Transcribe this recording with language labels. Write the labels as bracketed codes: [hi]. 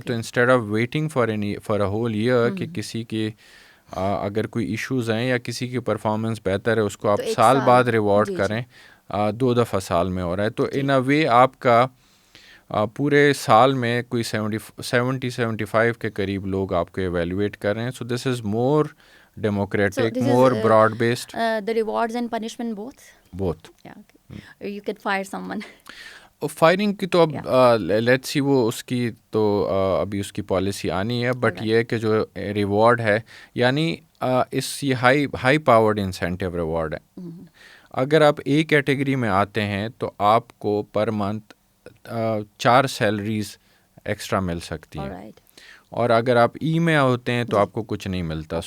[ur] تو [en] instead of waiting for a whole year [ur] کہ کسی کی اگر کوئی ایشوز ہیں یا کسی کی پرفارمنس بہتر ہے اس کو آپ سال بعد ریوارڈ کریں، 2 دفعہ سال میں ہو رہا ہے. تو ان اے وے آپ کا پورے سال میں کوئی 70-75 کے قریب لوگ آپ کو ایویلویٹ کر رہے ہیں. [en] So this is more democratic, more broad based. The rewards and punishment both. Yeah, okay. You can fire someone. [ur] Firing کی تو اب لیٹس سی وہ اس کی تو ابھی اس کی پالیسی آنی ہے، بٹ یہ کہ جو ریوارڈ ہے، یعنی یہ ہائی پاورڈ انسینٹیو ریوارڈ ہے. اگر آپ A کیٹیگری میں آتے ہیں تو آپ کو پر منتھ 4 سیلریز ایکسٹرا مل سکتی ہیں، اور اگر آپ E میں ہوتے ہیں تو آپ کو کچھ نہیں ملتا.